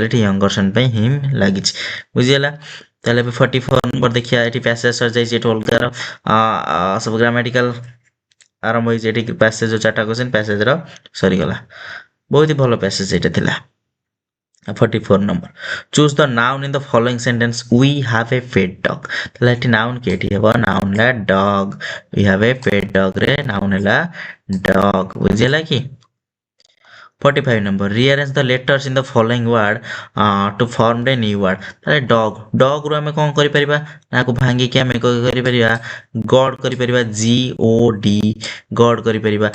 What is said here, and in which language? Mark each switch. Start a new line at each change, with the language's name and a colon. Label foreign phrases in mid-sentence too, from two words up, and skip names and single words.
Odia: ଏଠି
English: younger son
Odia: ପାଇଁ ହିମ୍ ଲାଗିଛି, ବୁଝିଗଲା। ତାହେଲେ ଏବେ 44 ନମ୍ବର ଦେଖିବା। ଏଠି ପ୍ୟାସେଜ ସରିଯାଇଛି, ଏଠି ଅଲଗାର ସବୁ ଗ୍ରାମାଟିକାଲ ଆରମ୍ଭ ହେଇଛି। ଏଠି ପ୍ୟାସେଜ 4ଟା କୋଶ୍ଚିନ୍ ପ୍ୟାସେଜର ସରିଗଲା। ବହୁତ ହି ଭଲ ପ୍ୟାସେଜ ଏଇଟା ଥିଲା। 44 ନମ୍ବର,
English: choose the noun in the following sentence, we have a pet dog.
Odia: ତାହେଲେ ଏଠି ନାଉନ୍ କି? ଏଠି ହେବ ନାଉନ୍ ହେଲା ଡଗ୍।
English: we have a pet dog
Odia: ରେ ନାଉନ୍ ହେଲା ଡଗ୍, ବୁଝିଲା କି?
English: 45 ନମ୍ବର, rearrange the letters in the following word to form a new word.
Odia: ତାହେଲେ ଡଗ୍ରୁ ଆମେ କ'ଣ କରିପାରିବା? ତାକୁ ଭାଙ୍ଗିକି ଆମେ କରିପାରିବା ଗଡ୍ କରିପାରିବା, GOD, ଗଡ୍ କରିପାରିବା।